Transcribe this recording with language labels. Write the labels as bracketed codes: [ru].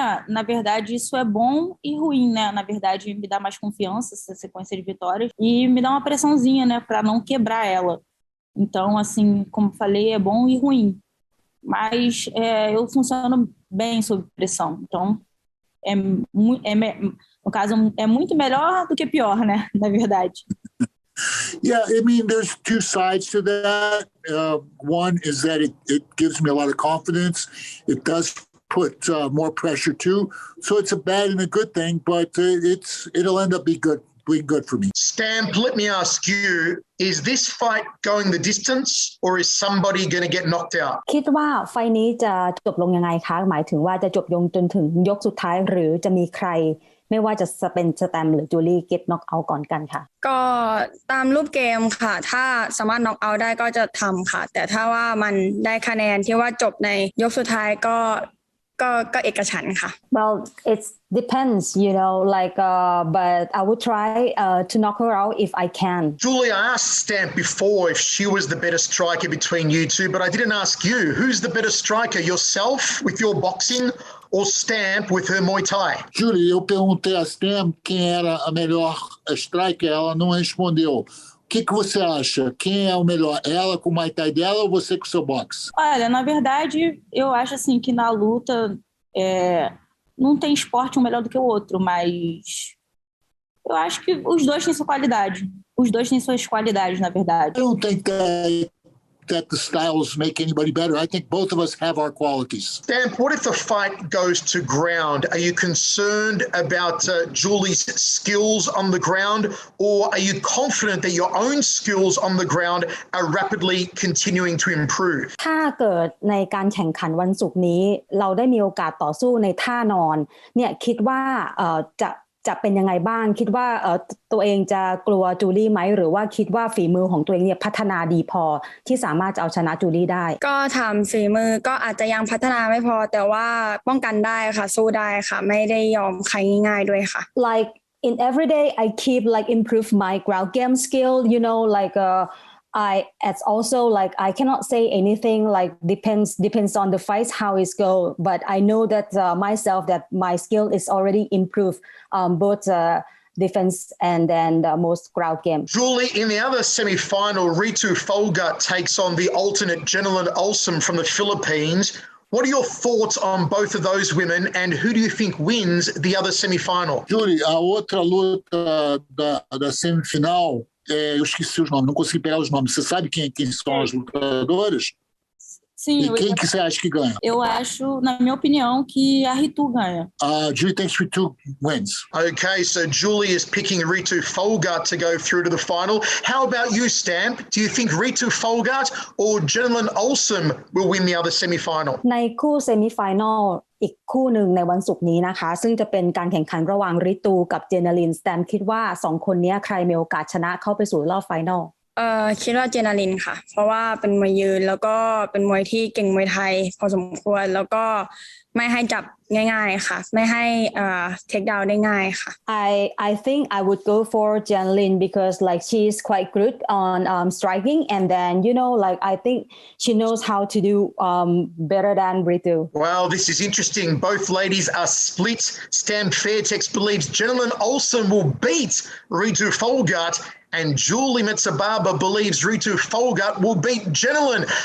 [pt] Na verdade, isso é bom e ruim, né? Na verdade, me dá mais confiança essa sequência de vitórias e me dá uma pressãozinha, né? Para não quebrar ela. Então, assim, como falei, é bom e ruim. Mas eu funciono bem sob pressão. Então, no caso, é muito melhor do que pior, né? Na verdade. [en] Yeah, I mean, there's two sides to that. One is that it gives me a lot of confidence. It does put more pressure too. So it's a bad and a good thing, but it'll end up being good for me. Stamp, let me ask you, is this fight going the distance or is somebody going to get knocked out? [th] คิดว่าไฟล์นี้จะจบลงยังไงคะหมายถึงว่าจะจบลงจนถึงยกสุดท้ายหรือจะมีใครไม่ว่าจะเป็นสแตมป์หรือจูลี่เก็ตน็อกเอาท์ก่อนกันค่ะ ก็ตามรูปเกมค่ะถ้าสามารถน็อกเอาท์ได้ก็จะทำค่ะแต่ถ้าว่ามันได้คะแนนที่ว่าจบในยกสุดท้ายก็เอกฉันท์ค่ะ [en] Well, it depends, but I would try to knock her out if I can. Julie, I asked Stamp before if she was the better striker between you two, but I didn't ask you. Who's the better striker, yourself with your boxing or Stamp with her Muay Thai? [pt] Julie, eu perguntei a Stamp quem era a melhor striker, ela não respondeu. O que você acha? Quem é o melhor? Ela com o Muay Thai dela ou você com o seu boxe? Olha, na verdade, eu acho assim que na luta não tem esporte um melhor do que o outro, mas eu acho que os dois têm sua qualidade. Os dois têm suas qualidades, na verdade. [en] I don't think that the styles make anybody better. I think both of us have our qualities. Stamp, what if the fight goes to ground? Are you concerned about Julie's skills on the ground, or are you confident that your own skills on the ground are rapidly continuing to improve? [th] ถ้าเกิดในการแข่งขันวันศุกร์นี้เราได้มีโอกาสต่อสู้ในท่านอนเนี่ยคิดว่าจะเป็นยังไงบ้างคิดว่าตัวเองจะกลัวจูลี่ไหมหรือว่าคิดว่าฝีมือของตัวเองเนี่ยพัฒนาดีพอที่สามารถจะเอาชนะจูลี่ได้ ก็ทำฝีมือก็อาจจะยังพัฒนาไม่พอแต่ว่าป้องกันได้ค่ะสู้ได้ค่ะไม่ได้ยอมใครง่ายๆด้วยค่ะ [en] like in every day I keep like improve my ground game skill you know like it's also like I cannot say anything like depends on the fight how it go but I know that myself that my skill is already improved both defense and then the most ground game. Julie, in the other semi-final, Ritu Folga takes on the alternate Jeneline Olsen from the Philippines. What are your thoughts on both of those women and who do you think wins the other semi-final? [pt] Julie, a outra luta da semifinal, eu esqueci os nomes, não consegui pegar os nomes. Você sabe quem são as lutadoras? Sim, e quem que você acha que ganha? Eu acho, na minha opinião, que a Ritu ganha. [en] Julie thinks Ritu wins. Okay, so Julie is picking Ritu Folgart to go through to the final. How about you, Stamp? Do you think Ritu Folgart or Jeneline Olsen will win the other semi-final? [th] ในคู่เซมิไฟแนลอีกคู่หนึ่งในวันศุกร์นี้นะคะซึ่งจะเป็นการแข่งขันระหว่างริตูกับเจเนลินสแตมคิดว่า2คนนี้ใครมีโอกาสชนะเข้าไปสู่รอบไฟนอล คิดว่าเจนาลินค่ะเพราะว่าเป็นมวยยืนแล้วก็เป็นมวยที่เก่งมวยไทยพอสมควรแล้วก็ไม่ให้จับง่ายๆค่ะไม่ให้เทคดาวน์ได้ง่ายค่ะ [en] I think I would go for Jeneline because like she's quite good on striking and then you know like I think she knows how to do better than Ritu. Well, this is interesting. Both ladies are split. Stan Fairtex believes Jeneline Olsen will beat Ritu Folgart and Julie Mezabarba believes Ritu Folgart will beat Jeneline.